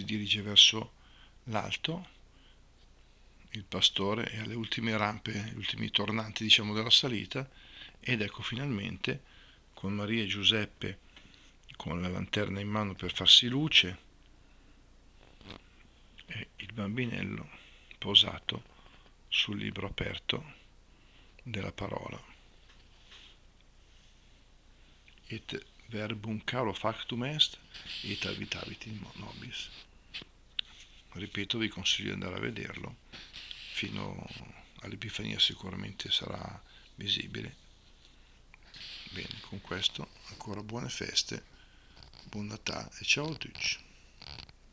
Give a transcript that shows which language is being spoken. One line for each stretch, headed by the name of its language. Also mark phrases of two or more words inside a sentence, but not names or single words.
Italian: dirige verso l'alto, il pastore è alle ultime rampe, gli ultimi tornanti diciamo della salita, ed ecco finalmente con Maria e Giuseppe con la lanterna in mano per farsi luce, e il bambinello posato sul libro aperto della parola.
Latin: Et verbum caro factum est, et habitavit in nobis.
Italian: Ripeto, vi consiglio di andare a vederlo, fino all'Epifania sicuramente sarà visibile. Bene, con questo ancora buone feste, buon Natale e ciao a tutti.